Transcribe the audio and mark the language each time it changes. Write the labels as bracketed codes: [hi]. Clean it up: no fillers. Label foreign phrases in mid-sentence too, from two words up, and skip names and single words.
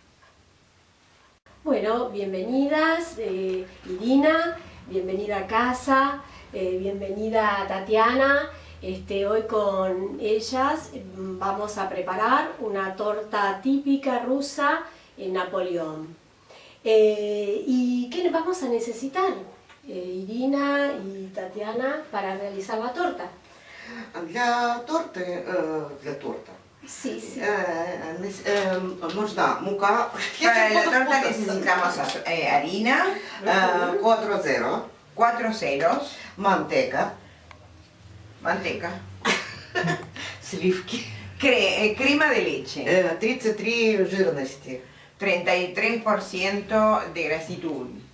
[es] Bueno, bienvenidas Irina, bienvenida a casa, bienvenida Tatiana. Hoy con ellas vamos a preparar una torta típica rusa en Napoleón. ¿Y qué vamos a necesitar, Irina y Tatiana, para realizar la torta? [ru] Для торта [es] Sí, sí. [ru] Нужна мука. [es] Para la torta necesitamos harina, 4 ceros, manteca, сливки, crema de leche, [ru] 33 жирности [es] 33% de grasitud